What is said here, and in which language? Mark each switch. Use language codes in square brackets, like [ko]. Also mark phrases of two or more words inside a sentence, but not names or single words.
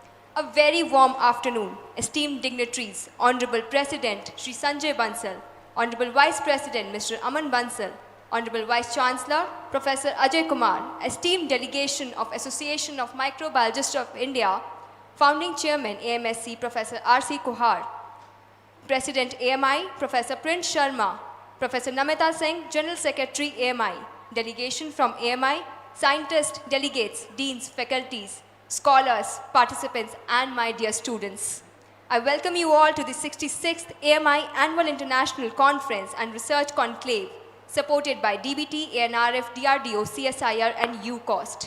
[en] A very warm afternoon, esteemed dignitaries, Honorable President Shri Sanjay Bansal, Honorable Vice President Mr. Aman Bansal, Honorable Vice Chancellor Professor Ajay Kumar, esteemed delegation of Association of Microbiologists of India, Founding Chairman AMSc Professor R.C. Kuhar, President AMI Professor Prince Sharma, Professor Namita Singh, General Secretary AMI, delegation from AMI, scientists, delegates, deans, faculties, scholars, participants, and my dear students. I welcome you all to the 66th AMI Annual International Conference and Research Conclave, supported by DBT, ANRF, DRDO, CSIR, and UCOST.